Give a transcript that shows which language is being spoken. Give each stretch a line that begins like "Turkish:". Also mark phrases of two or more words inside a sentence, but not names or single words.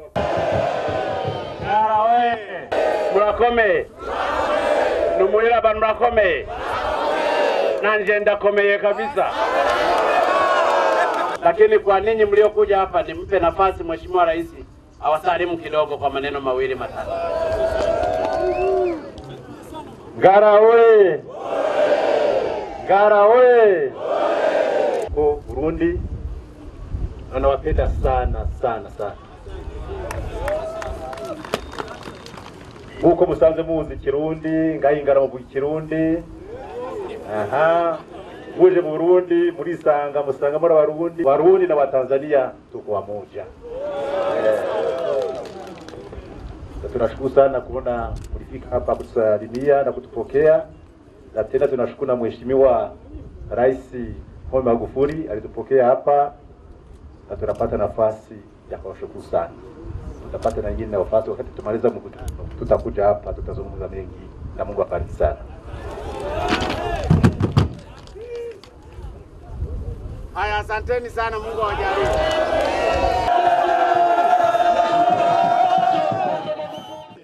Rundi: Ngara we! Murakomeye! Numuhira abantu murakomeye! Nanje ndakomeye kabisa.
Swahili: Lakini kwa ninyi mliokuja hapa nimpe nafasi Mheshimiwa Rais awasalimu kidogo kwa maneno mawili matatu.
Rundi: Ngara we! Ngara we!
Swahili: Kwa Burundi anawapenda sana.
Rundi: Nkuko musanze muzi Kirundi, ngahingara mu Kirundi. Muje mu Burundi murisanga musanga muri Warundi
Swahili: na Watanzania tuko pamoja. Tunashukuru sana kuona mlifika hapa kutusalimia na kutupokea. Na tena tunashukuru na Mheshimiwa Rais Pombe Magufuli alitupokea hapa na tunapata nafasi ya kuwashukuru sana. Tutapata na nyingine nafasi wakati tumaliza mkutano. Tutakuja hapa tutazungumza mengi na Mungu abariki sana. Haya, asanteni sana, Mungu awajalie.